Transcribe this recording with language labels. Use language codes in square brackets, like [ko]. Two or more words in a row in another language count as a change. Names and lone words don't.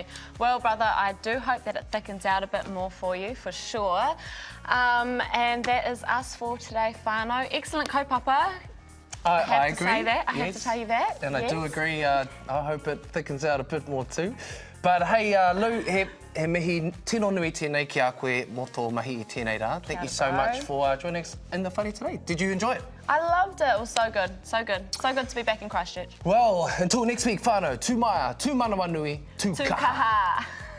[en] Well, brother, I do hope that it thickens out a bit more for you, for sure. And that is us for today, whānau. Excellent kaupapa. I have to agree. say that. I have to tell you that. And yes. I do agree. I hope it thickens out a bit more too. But hey, Lou, [mi] he mihi tino nui tēnei ki a koe mō tō mahi I tēnei rā. [en] Thank you so much for joining us in the whare today. Did you enjoy it? I loved it. It was so good. So good. So good to be back in Christchurch. Well, until next week, [mi] whānau, tū maia, tū manawa nui, tū Tū kaha. kaha.